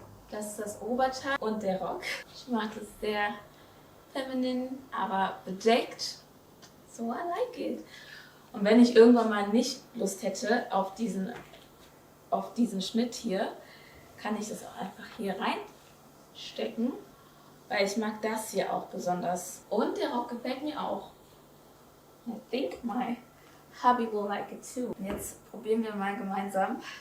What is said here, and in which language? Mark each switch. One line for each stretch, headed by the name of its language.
German: Das ist das Oberteil und der Rock. Ich mag es sehr feminin, aber bedeckt.
English: So I like it.
German: Und wenn ich irgendwann mal nicht Lust hätte auf diesen Schnitt hier, kann ich das auch einfach hier reinstecken, weil ich mag das hier auch besonders. Und der Rock gefällt mir auch.
English: I think my hubby will like it too.
German: Und jetzt probieren wir mal gemeinsam.